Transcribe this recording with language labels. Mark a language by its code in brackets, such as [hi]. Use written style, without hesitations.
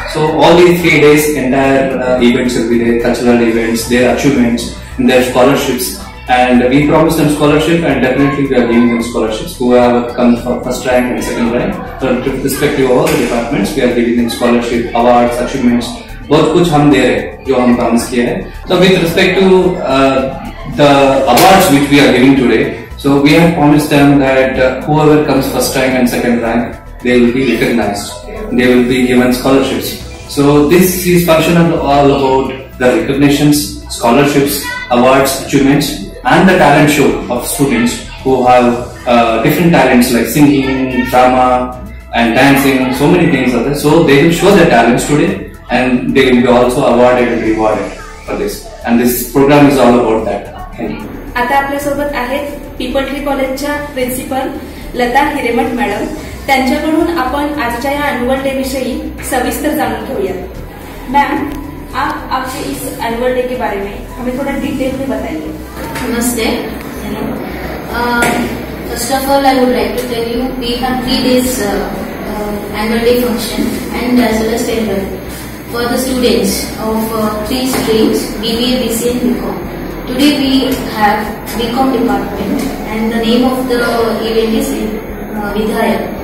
[en] So all these 3 days, entire events will be there, cultural events, their achievements, and their scholarships. And we promise them scholarship, and definitely we are giving them scholarships. Who have come for first rank and second rank, so with respect to all the departments, we are giving them scholarship, awards, achievements. [hi] बहुत कुछ हम दे रहे हैं जो हम promise किए हैं। [en] So with respect to the awards which we are giving today, so we have promised them that whoever comes first rank and second rank, they will be recognized. They will be given scholarships. So this is functional all about the recognitions, scholarships, awards, achievements, and the talent show of students who have different talents like singing, drama, and dancing. So many things are there. So they will show their talents today, and they will be also awarded and rewarded for this. And this program is all about that. Thank you. [mr] आता आपल्या सोबत आहेत people tree कॉलेजच्या principal Lata Hiremath madam. त्यांच्याकडून आपण आजच्या या annual day विषयी सविस्तर जाणून घेऊया। [hi] मैम, आप आपके इस एनुअल डे के बारे में हमें थोड़ा डिटेल में बताइए। नमस्ते। [en] First of all, I would like to tell you we have 3 days annual day function and as well as farewell for the students of 3 streams, BBA, BCA and BCom. Today we have BCom department and the name of the event is Vidaya.